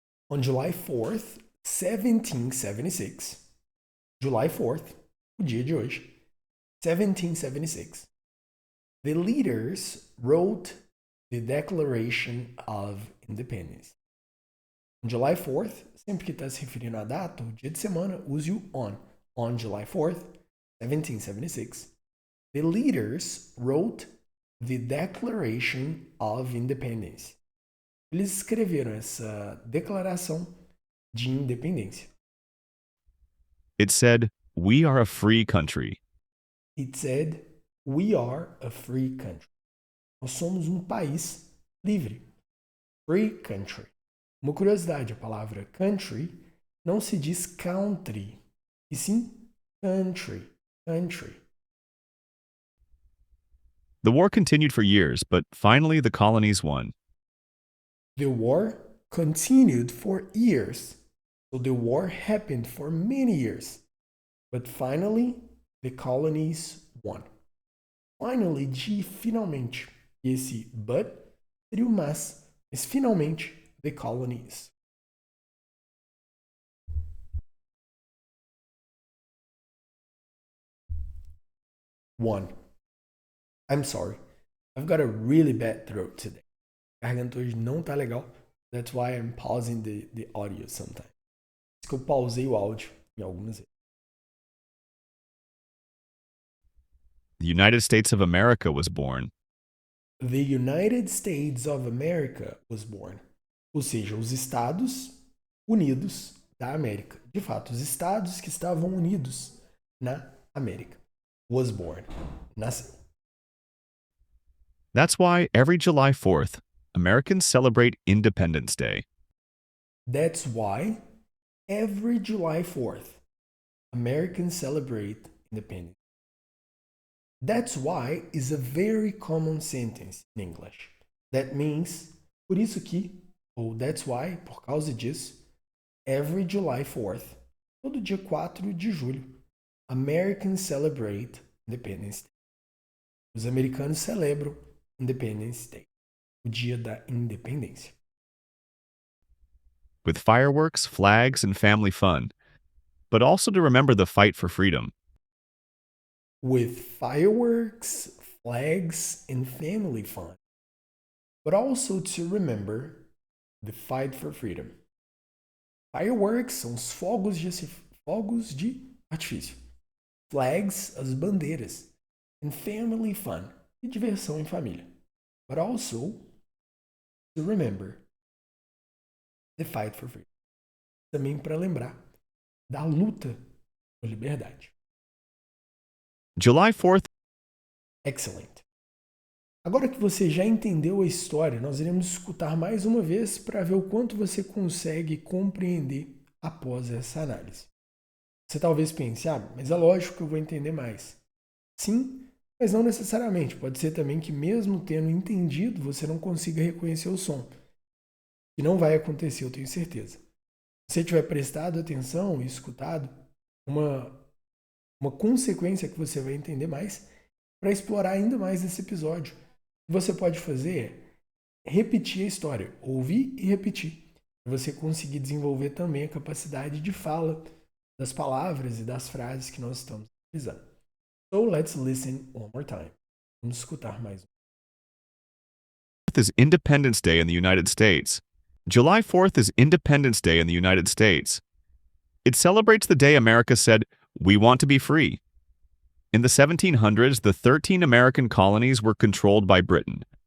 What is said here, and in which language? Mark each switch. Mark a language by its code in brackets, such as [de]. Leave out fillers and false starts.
[en] On July 4th, 1776, July 4th, [pt] o dia de hoje, [en] 1776, the leaders wrote the Declaration of Independence. On July 4th, [pt] sempre que está se referindo à data, o dia de semana, use o on. [en] On July 4th, 1776, the leaders wrote the Declaration of Independence. [pt] Eles escreveram essa declaração de independência. [en] It said, "We are a free country." It said, We are a free country. [pt] Nós somos um país livre. [en] Free country. [pt] Uma curiosidade, a palavra country não se diz country, e sim country. [en] Country. The war continued for years, but finally the colonies won. The war continued for years. So the war happened for many years. But finally, the colonies won. [pt] Finally, de finalmente. E esse but seria o mas finalmente, [en] the colonies. One. I'm sorry. I've got a really bad throat today. [pt] A garganta hoje não tá legal. [en] That's why I'm pausing the audio sometimes. [pt] Por isso que eu pausei o áudio em algumas vezes. [en] The United States of America was born. The United States of America was born. [pt] Ou seja, os Estados Unidos da América. De fato, os Estados que estavam unidos na América. [en] Was born. [pt] Nasceu. [en] That's why every July 4th, Americans celebrate Independence Day. That's why every July 4th, Americans celebrate independence. That's why is a very common sentence in English. That means, [pt] por isso que, ou [en] that's why, [pt] por causa disso, [en] every July 4th, [pt] todo dia 4 de julho, [en] Americans celebrate Independence Day. [pt] Os americanos celebram [en] Independence Day, [pt] o dia da independência. [en] With fireworks, flags, and family fun, but also to remember the fight for freedom. With fireworks, flags, and family fun, but also to remember the fight for freedom. [pt] Fireworks são os fogos de artifício. Flags, as bandeiras. [en] And family fun, [pt] e diversão em família. [en] But also to remember the fight for freedom. [pt] Também para lembrar da luta por liberdade. [en] July 4th. Excellent. [pt] Agora que você já entendeu a história, nós iremos escutar mais uma vez para ver o quanto você consegue compreender após essa análise. Você talvez pense, mas é lógico que eu vou entender mais. Sim, mas não necessariamente. Pode ser também que mesmo tendo entendido, você não consiga reconhecer o som. E não vai acontecer, eu tenho certeza. Se você tiver prestado atenção e escutado, uma consequência que você vai entender mais para explorar ainda mais esse episódio. O que você pode fazer é repetir a história, ouvir e repetir, para você conseguir desenvolver também a capacidade de fala das palavras e das frases que nós estamos utilizando. [en] So let's listen one more time. [pt] Vamos escutar mais. [en] Is Independence Day in the United States. July 4th is Independence Day in the United States. It celebrates the day America said, "We want to be free." In the 1700s, the 13 American colonies were controlled by Britain.